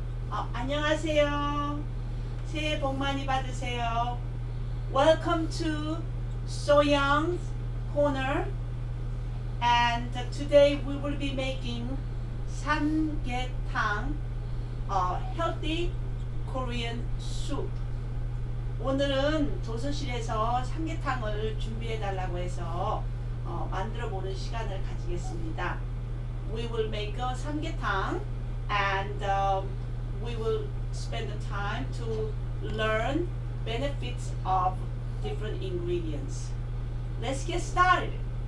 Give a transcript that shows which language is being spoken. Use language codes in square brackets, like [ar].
[ko] 안녕하세요. 새해 복 많이 받으세요. [en] Welcome to Soyoung's Corner. And today we will be making 삼계탕, healthy Korean soup. [ko] 오늘은 도서실에서 삼계탕을 준비해 달라고 해서 만들어 보는 시간을 가지겠습니다. [en] We will make a 삼계탕 and we will spend the time to learn benefits of different ingredients. Let's get started.